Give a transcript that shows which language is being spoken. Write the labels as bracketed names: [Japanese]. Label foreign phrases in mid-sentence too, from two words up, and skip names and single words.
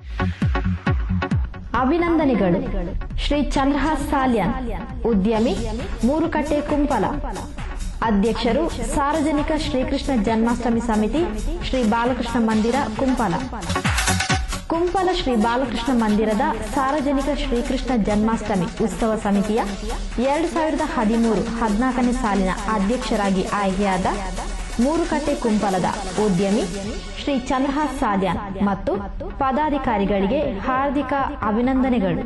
[Kannada] ಅಭಿನಂದನೆಗಳು. ಶ್ರೀ ಚಂದ್ರಹಾಸ್ ಸಾಲ್ಯಾನ್, ಉದ್ಯಮಿ, ಮೂರುಕಟ್ಟೆ, ಕುಂಪಲ. ಅಧ್ಯಕ್ಷರು ಸಾರ್ವಜನಿಕ ಶ್ರೀಕೃಷ್ಣ ಜನ್ಮಾಷ್ಟಮಿ ಸಮಿತಿ, ಶ್ರೀ ಬಾಲಕೃಷ್ಣ ಮಂದಿರ, ಕುಂಪಲ. ಕುಂಪಲ ಶ್ರೀ ಬಾಲಕೃಷ್ಣ ಮಂದಿರದ ಸಾರ್ವಜನಿಕ ಶ್ರೀಕೃಷ್ಣ ಜನ್ಮಾಷ್ಟಮಿ ಉತ್ಸವ ಸಮಿತಿಯ 2013-14ನೇ ಸಾಲಿನ ಅಧ್ಯಕ್ಷರಾಗಿ ಆಯ್ಕೆಯಾದ ಮೂರುಕಟ್ಟೆ ಕುಂಪಲದ ಉದ್ಯಮಿ ಶ್ರೀ ಚಂದ್ರಹಾಸ್ ಸಾಲ್ಯಾನ್ ಮತ್ತು ಪದಾಧಿಕಾರಿಗಳಿಗೆ ಹಾರ್ದಿಕ ಅಭಿನಂದನೆಗಳು.